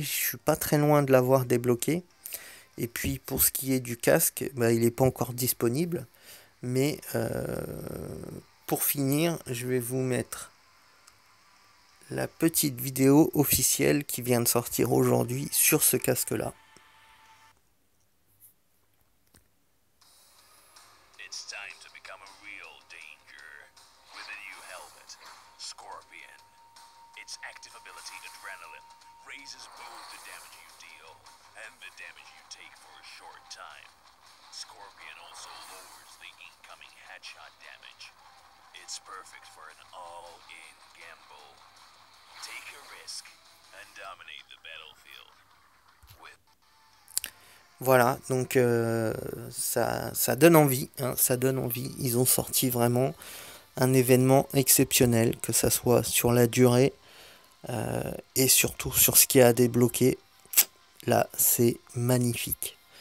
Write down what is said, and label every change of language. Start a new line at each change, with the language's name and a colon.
French: Je suis pas très loin de l'avoir débloqué. Et puis pour ce qui est du casque, il n'est pas encore disponible. Mais pour finir, je vais vous mettre la petite vidéo officielle qui vient de sortir aujourd'hui sur ce casque là.
English: It's time to become a real danger with a new helmet, Scorpion. Its active ability adrenaline raises both the damage you deal and the damage you take for a short time. Scorpion also lowers the incoming headshot damage. It's perfect for an all-in gamble. Take a risk and dominate the battlefield.
French: Voilà, donc ça donne envie, hein, ça donne envie. Ils ont sorti vraiment un événement exceptionnel, que ça soit sur la durée, et surtout sur ce qu'il y a à débloquer. Là, c'est magnifique.